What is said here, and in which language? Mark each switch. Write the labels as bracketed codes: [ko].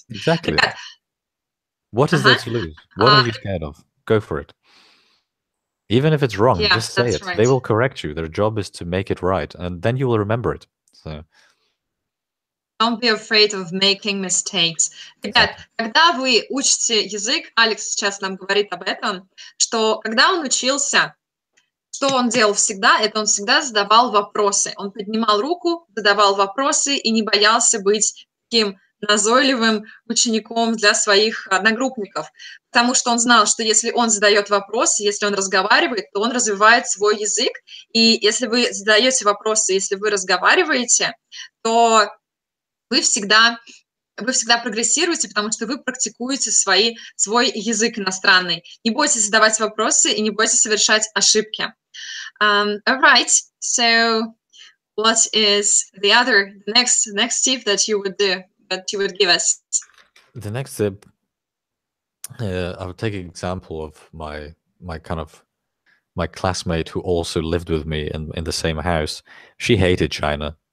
[en] Exactly. What is there to lose? What are you scared of? Go for it. Even if it's wrong, Yeah, just say that's it. right. They will correct you. Their job is to make it right, and then you will remember it. So Don't be afraid of making mistakes. [ru] Ребят, когда вы учите язык, Алекс сейчас нам говорит об этом, что когда он учился, что он делал всегда, это он всегда задавал вопросы. Он поднимал руку, задавал вопросы и не боялся быть таким назойливым учеником для своих одногруппников, потому что он знал, что если он задает вопросы, если он разговаривает, то он развивает свой язык, и если вы задаете вопросы, если вы разговариваете, то вы всегда прогрессируете, потому что вы практикуете свой язык иностранный. Не бойтесь задавать вопросы и не бойтесь совершать ошибки. [en] All right, so what is the next tip that you would give us? the next tip, I would take an example of my classmate who also lived with me in the same house. She hated China.